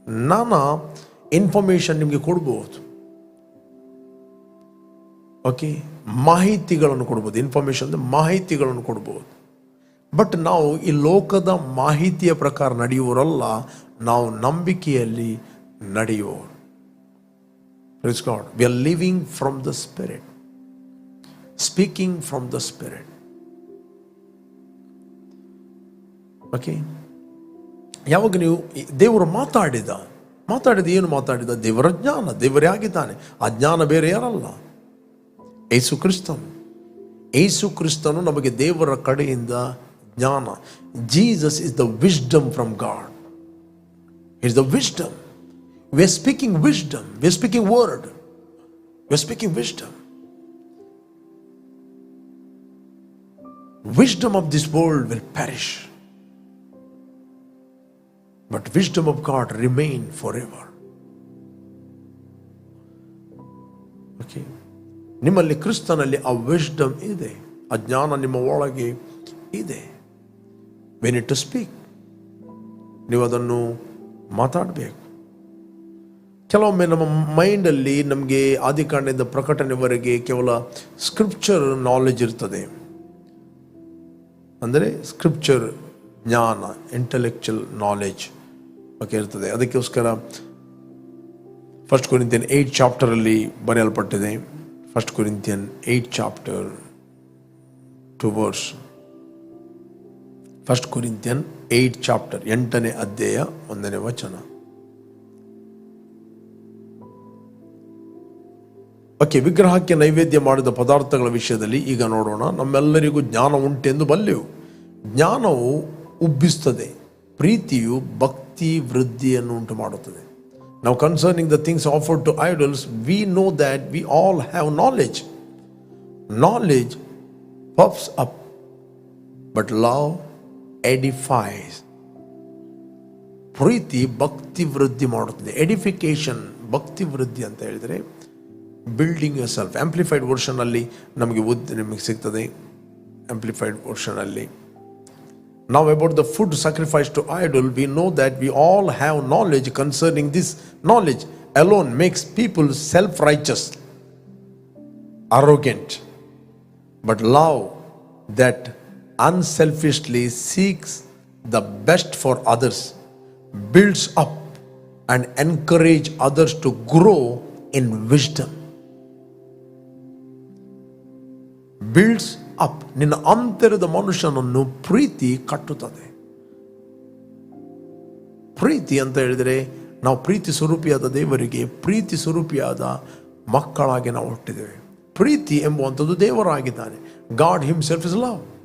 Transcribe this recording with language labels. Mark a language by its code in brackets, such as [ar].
[kn] ನಾನಾ ಇನ್ಫಾರ್ಮೇಶನ್ ನಿಮಗೆ ಕೊಡ್ಬೋದು. ಓಕೆ, ಮಾಹಿತಿಗಳನ್ನು ಕೊಡ್ಬೋದು. ಇನ್ಫಾರ್ಮೇಶನ್ ಅಂದರೆ ಮಾಹಿತಿಗಳನ್ನು ಕೊಡ್ಬೋದು. ಬಟ್ ನಾವು ಈ ಲೋಕದ ಮಾಹಿತಿಯ ಪ್ರಕಾರ ನಡೆಯುವವರಲ್ಲ, ನಾವು ನಂಬಿಕೆಯಲ್ಲಿ ನಡೆಯುವವರು. [en] Praise God. We are living from the Spirit, speaking from the Spirit. [kn] Okay. ಯಾವಾಗ ನೀವು ದೇವರು ಮಾತಾಡಿದ ಏನು ಮಾತಾಡಿದ? ದೇವರ ಜ್ಞಾನ, ದೇವರೇ ಆಗಿದ್ದಾನೆ. ಆ ಜ್ಞಾನ ಬೇರೆ ಯಾರಲ್ಲ, ಯೇಸು ಕ್ರಿಸ್ತನು. ಯೇಸು ಕ್ರಿಸ್ತನು ನಮಗೆ ದೇವರ ಕಡೆಯಿಂದ ಜ್ಞಾನ. [en] Jesus is the wisdom from God. Is the wisdom. We are speaking wisdom. We are speaking word. We are speaking wisdom. Wisdom of this world will perish, but wisdom of God remain forever. Okay. [kn] ನಿಮ್ಮಲ್ಲಿ ಕ್ರಿಸ್ತನಲ್ಲಿ ಆ wisdom ಇದೆ, ಆ ಜ್ಞಾನ ನಿಮ್ಮ ಒಳಗೆ ಇದೆ. [en] We need to speak. [kn] ನೀವು ಅದನ್ನು ಮಾತಾಡಬೇಕು. ಕೆಲವೊಮ್ಮೆ ನಮ್ಮ ಮೈಂಡಲ್ಲಿ ನಮಗೆ ಆದಿಕಾಂಡದಿಂದ ಪ್ರಕಟಣೆವರೆಗೆ ಕೇವಲ ಸ್ಕ್ರಿಪ್ಚರ್ ನಾಲೆಜ್ ಇರ್ತದೆ, ಅಂದರೆ ಸ್ಕ್ರಿಪ್ಚರ್ ಜ್ಞಾನ, ಇಂಟೆಲೆಕ್ಚುಯಲ್ ನಾಲೆಜ್ ಬಗ್ಗೆ ಇರ್ತದೆ. ಅದಕ್ಕೋಸ್ಕರ 1 ಕೊರಿಂಥಿಯನ್ 8 ಚಾಪ್ಟರಲ್ಲಿ ಬರೆಯಲ್ಪಟ್ಟಿದೆ. 1 Corinthian 8 chapter 2 verse. 1 Corinthian 8 chapter 8ನೇ ಅಧ್ಯಾಯ 1ನೇ ವಚನ. ಓಕೆ, ವಿಗ್ರಹಕ್ಕೆ ನೈವೇದ್ಯ ಮಾಡಿದ ಪದಾರ್ಥಗಳ ವಿಷಯದಲ್ಲಿ ಈಗ ನೋಡೋಣ. ನಮ್ಮೆಲ್ಲರಿಗೂ ಜ್ಞಾನ ಉಂಟೆಂದು ಬಲ್ಲೆವು. ಜ್ಞಾನವು ಉಬ್ಬಿಸುತ್ತದೆ, ಪ್ರೀತಿಯು ಭಕ್ತಿ ವೃದ್ಧಿಯನ್ನು ಉಂಟು ಮಾಡುತ್ತದೆ. [en] Now concerning the things offered to idols, we know that we all have knowledge. Knowledge puffs up, but love edifies. [kn] ಪ್ರೀತಿ ಭಕ್ತಿ ವೃದ್ಧಿ ಮಾಡುತ್ತದೆ. ಎಡಿಫಿಕೇಶನ್, ಭಕ್ತಿ ವೃದ್ಧಿ ಅಂತ ಹೇಳಿದರೆ [en] Building yourself. [kn] ಆಂಪ್ಲಿಫೈಡ್ ವರ್ಷನಲ್ಲಿ ನಿಮಗೆ ಸಿಗ್ತದೆ. Amplified ವರ್ಷನಲ್ಲಿ [en] Now about the food sacrificed to idol, we know that we all have knowledge concerning this. Knowledge alone makes people self-righteous, arrogant. But love that unselfishly seeks the best for others builds up and encourages others to grow in wisdom. Builds [kn] up. ನಿನ್ನ ಅಂತರದ ಮನುಷ್ಯನನ್ನು ಪ್ರೀತಿ ಕಟ್ಟುತ್ತದೆ. ಪ್ರೀತಿ ಅಂತ ಹೇಳಿದರೆ ನಾವು ಪ್ರೀತಿ ಸ್ವರೂಪಿಯಾದ ದೇವರಿಗೆ ಪ್ರೀತಿ ಸ್ವರೂಪಿಯಾದ ಮಕ್ಕಳಾಗಿ ನಾವು ಹುಟ್ಟಿದ್ದೇವೆ. ಪ್ರೀತಿ ಎಂಬುವಂಥದ್ದು ದೇವರಾಗಿದ್ದಾನೆ. [en] God himself is love.